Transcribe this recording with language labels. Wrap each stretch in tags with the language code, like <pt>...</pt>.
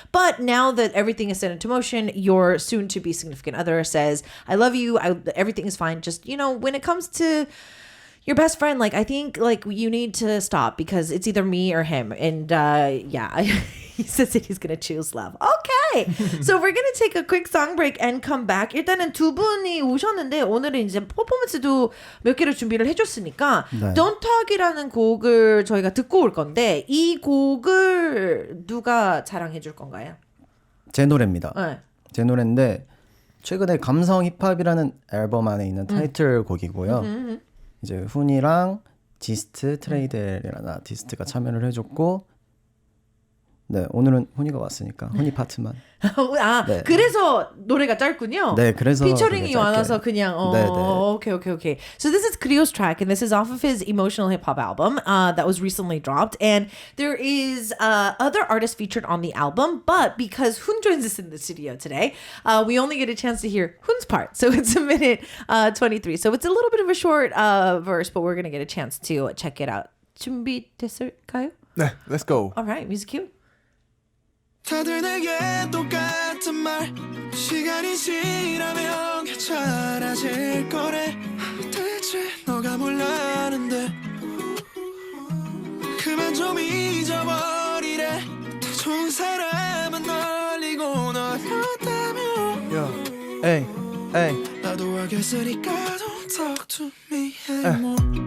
<en>But now that everything is set into motion, your soon-to-be significant other says, "I love you. Everything is fine. Just when it comes to your best friend, like I think like you need to stop because it's either me or him." And he says that he's gonna choose love. Okay, so we're gonna take a quick song break and come back.</en> <ko>일단은 두 분이 오셨는데 오늘은 이제 퍼포먼스도 몇 개를 준비를 해줬으니까 네. Don't Talk이라는 곡을 저희가 듣고 올 건데 이 곡을 누가 자랑해줄 건가요? 제 노래입니다. 네. 제 노래인데 최근에 감성 힙합이라는 앨범 안에 있는 타이틀곡이고요. 이제 훈이랑 지스트 트레이델이라는 아티스트가 참여를 해줬고 네 오늘은 훈이가 왔으니까 훈이 파트만 네. 그래서 노래가 짧군요. 네 그래서 피처링이 되게 짧게. 많아서 그냥 네, 네.</ko> <en>okay. So this is Crio's track, and this is off of his emotional hip hop album that was recently dropped. And there is other artists featured on the album, but because Hun joins us in the studio today, we only get a chance to hear Hun's part. So it's a minute 23. So it's a little bit of a short verse, but we're gonna get a chance to check it out.</en> <ko>준비됐을까요?</ko> <en>네, let's go. All right, music cue.</en> <ko>다들 내게 똑같은 말 시간이 지나면 괜찮아질 거래 대체 너가 몰랐는데 그만 좀 잊어버리래 더 좋은 사람은 널리고 너였다며 나도 알겠으니까 don't talk to me anymore</ko>